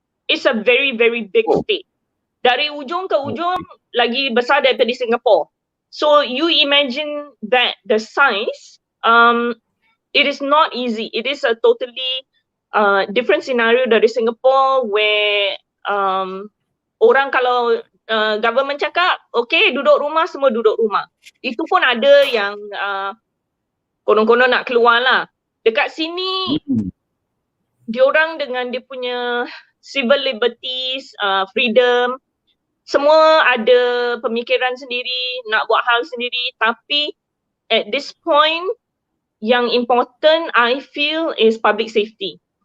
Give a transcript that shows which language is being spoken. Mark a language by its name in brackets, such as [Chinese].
[English] It's a very, very big state. [Malay] Dari ujung ke ujung lagi besar daripada Singapore. [English] So you imagine that the size, it is not easy. It is a totally different scenario [Malay] dari Singapore where orang kalau government cakap, okay duduk rumah, semua duduk rumah. Itu pun ada yang konon-konon nak keluar lah. Dekat sini, diorang dengan dia punya civil liberties, freedom, semua ada pemikiran sendiri, nak buat hal sendiri. [English] Tapi at this point, yang important I feel is public safety.